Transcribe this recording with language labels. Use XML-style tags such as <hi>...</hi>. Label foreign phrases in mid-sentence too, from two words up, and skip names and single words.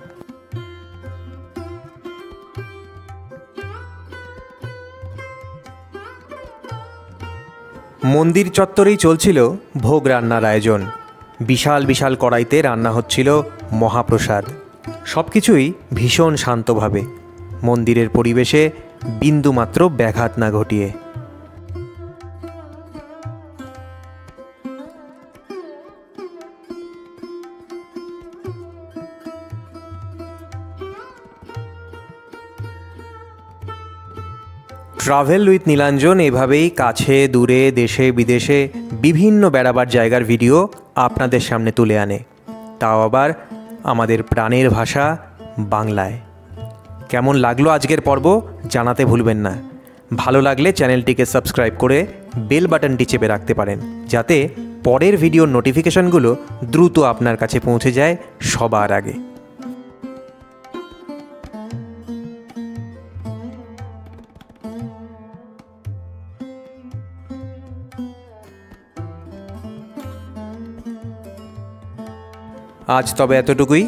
<bn>মন্দির চত্বরেই চলছিল ভোগ রান্নার আয়োজন। বিশাল বিশাল কড়াইতে রান্না হচ্ছিল মহাপ্রসাদ। সব কিছুই ভীষণ শান্তভাবে, মন্দিরের পরিবেশে বিন্দুমাত্র ব্যাঘাত না ঘটিয়ে। ট্রাভেল উইথ নীলাঞ্জন এভাবেই কাছে দূরে দেশে বিদেশে বিভিন্ন বেড়াবার জায়গার ভিডিও আপনাদের সামনে তুলে আনে, তাও আবার আমাদের প্রাণের ভাষা বাংলায়। কেমন লাগলো আজকের পর্ব জানাতে ভুলবেন না। ভালো লাগলে চ্যানেলটিকে সাবস্ক্রাইব করে বেল বাটনটি চেপে রাখতে পারেন, যাতে পরের ভিডিওর নোটিফিকেশনগুলো দ্রুত আপনার কাছে পৌঁছে যায় সবার আগে। আজ তবে এতটুকুই।</bn>